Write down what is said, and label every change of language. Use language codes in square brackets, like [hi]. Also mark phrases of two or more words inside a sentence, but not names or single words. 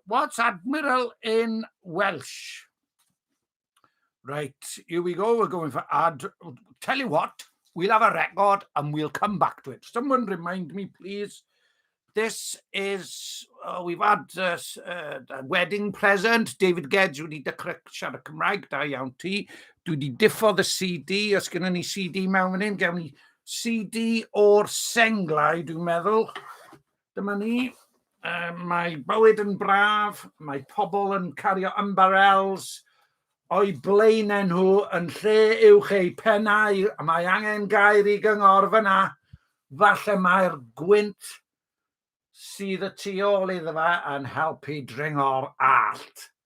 [en] What's Admiral in Welsh? Right, here we go. We're going for Tell you what, we'll have a record and we'll come back to it. Someone remind me, please. This is, we've had a wedding present. [cy] David Gedge wedi dechrau siarad Cymraeg, da iawn ti. Dwi wedi diffodd y CD, os gyda ni CD mewn fan hyn, gawn ni CD o'r senglau, dwi'n meddwl. Dyma ni. Mae bywyd yn braf, mae pobl yn cario ymbarels, o'i blaenau nhw yn lle uwch eu pennau, a mae angen gair i gyngor fyna, falle mae'r gwynt sydd y tu ôl iddo fe yn helpu dringo'r allt.